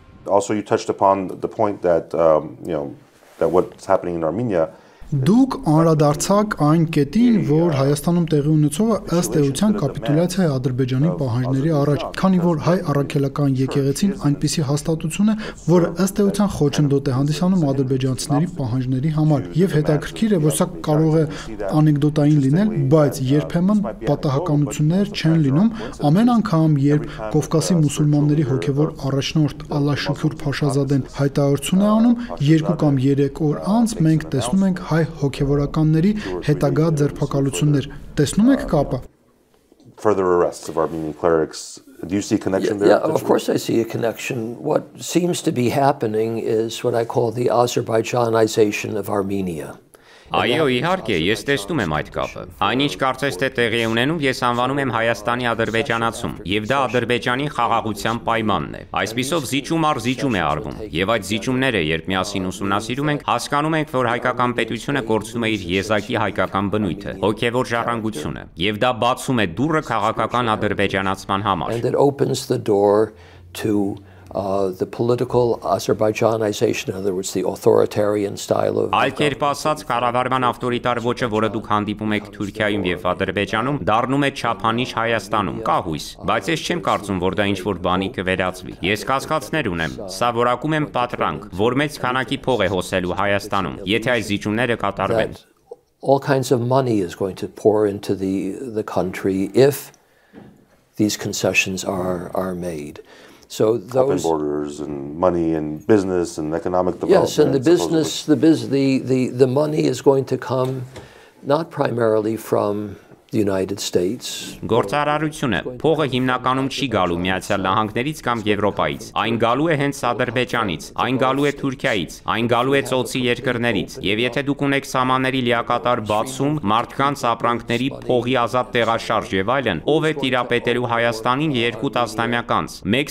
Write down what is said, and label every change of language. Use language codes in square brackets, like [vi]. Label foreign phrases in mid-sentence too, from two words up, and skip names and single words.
[en] also you touched upon the point that that what's happening in Armenia. [hy] Դուք անդրադարձաք այն կետին, որ Հայաստանում տեղի ունեցողը ըստ էության կապիտուլյացիա է Ադրբեջանի պահանջների առաջ, քանի որ հայ առաքելական եկեղեցին այնպիսի հաստատություն է, որը ըստ էության խոչընդոտ է հանդիսանում ադրբեջանցիների պահանջների համար, եւ հետաքրքիր է, որ սա կարող է անեկդոտային լինել, բայց երբեմն պատահականություններ չեն լինում, ամեն անգամ, երբ Կովկասի մուսուլմանների հոգևոր առաջնորդ Ալլա Շուքուր Փաշազադեն հայտարարություն է անում, 2 կամ 3 օր անց մենք տեսնում ենք հայ հոգևորականների հետագա ձերբակալություններ, տեսնում եք կապը? [en] Further arrests of Armenian clerics. Do you see a connection there? Yeah, of course I see a connection. What seems to be happening is what I call the Azerbaijanization of Armenia. [hy] Այո, իհարկե, ես տեսնում եմ այդ կապը։ Այնինչ կարծես թե տեղի է ունենում, ես անվանում եմ Հայաստանի ադրբեջանացում, եւ դա Ադրբեջանի խաղաղության պայմանն է։ Այսպիսով զիջում առ զիջում է արվում, եւ այդ զիջումները, երբ միասին ուսումնասիրում ենք, հասկանում ենք, որ հայկական պետությունը կորցնում է իր եզակի հայկական բնույթը, հոգեվոր ժառանգությունը, եւ դա բացում է դուռը քաղաքական ադրբեջանացման համար։ [en] And it opens the door to the political Azerbaijanization, in other words, the authoritarian style of. [hy] Այլ կերպ ասած, կառավարման ավտորիտար ոճը, որը դուք հանդիպում եք Թուրքիայում եւ Ադրբեջանում, դառնում է չափանիշ Հայաստանում, կա հույս, բայց ես չեմ կարծում, որ դա ինչ-որ բանի կվերածվի։ Ես կասկածներ ունեմ, սա որակում եմ պատրանք, որ մեծ քանակի փող է հոսելու Հայաստանում, եթե այս զիջումները կատարվեն։ [en] All kinds of money is going to pour into the country if these concessions are made. So those open borders and money and business and economic development. Yes, and the business, the money is going to come not primarily from the United States. [hy] Գործարարությունը փողը հիմնականում չի գալու Միացյալ Նահանգներից կամ Եվրոպայից, այն գալու է հենց Ադրբեջանից, այն գալու է Թուրքիայից, այն գալու է ծոցի երկրներից, եւ եթե դուք ունեք սահմանների լիակատար բացում, մարդկանց ապրանքների փողի ազատ տեղաշարժ եւ այլն, ով է տիրապետելու Հայաստանին 2 տասնամյակ անց, 1